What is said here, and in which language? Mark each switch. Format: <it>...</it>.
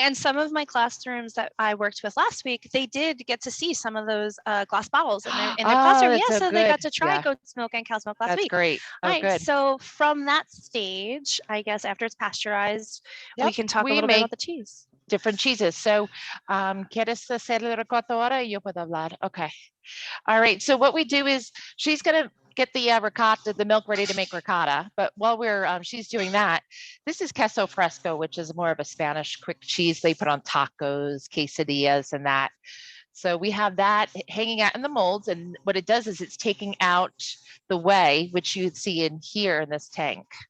<en>And some of my classrooms that I worked with last week, they did get to see some of those glass bottles in their classroom. Yeah, so they got to try goat's milk and cow's milk last week. That's great. Oh, right. Good. So from that stage, I guess after it's pasteurized, we can talk a little bit about the cheese. Different cheeses.</en> <es>So, ¿quieres hacer el ricotta ahora? Yo puedo hablar.</es> <en>Okay. All right. So what we do is she's going to get the ricotta, the milk ready to make ricotta. But while she's doing that, this is Queso Fresco, which is more of a Spanish quick cheese they put on tacos, quesadillas, and that. So we have that hanging out in the molds. And what it does is it's taking out the whey, which you see in here in this tank.</en>